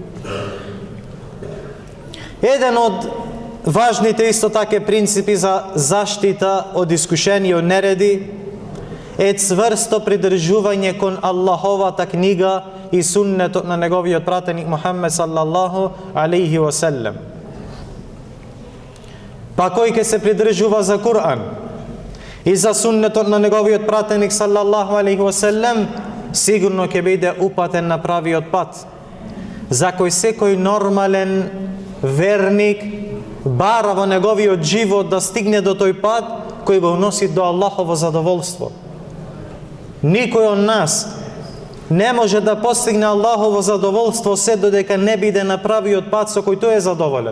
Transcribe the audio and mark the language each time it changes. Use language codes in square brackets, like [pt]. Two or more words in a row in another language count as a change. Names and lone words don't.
[mk] Еден од важните исто така принципи за заштита од искушенија и од нереди е цврсто придржување кон Аллаховата книга и суннетот на неговиот пратеник Мухаммед [ar] صلى الله عليه وسلم. [mk] Па кој ќе се придржува за Кур'ан и за суннетот на неговиот пратеник [ar] صلى الله عليه وسلم, [mk] сигурно ќе биде упатен на правиот пат, за кој секој нормален верник бара во неговиот живот да стигне до тој пат кој го носи до Аллахово задоволство. Никој од нас не може да постигне Аллахово задоволство се додека не биде на правиот пат со кој тој е задоволен.